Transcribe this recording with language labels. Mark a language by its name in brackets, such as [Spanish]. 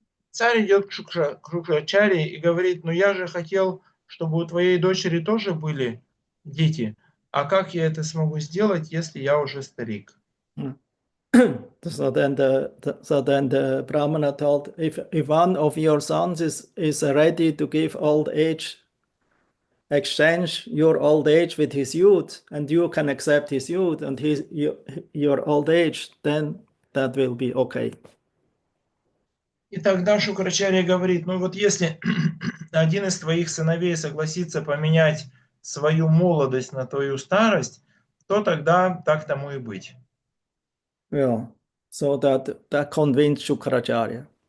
[Russian] Царь идет к Шукрачаре и говорит: ну я же хотел, чтобы у твоей дочери тоже были дети. А как я это смогу сделать, если я уже старик? [English] So then the Brahmana told, if one of your sons is ready to give old age, exchange your old age with his youth, and you can accept his youth and your old age, then that will be okay. [Russian] И тогда Шукрачарья говорит: ну вот если один из твоих сыновей согласится поменять свою молодость на твою старость, то тогда так тому и быть. [English] Yeah. So that convinced Shukracharya.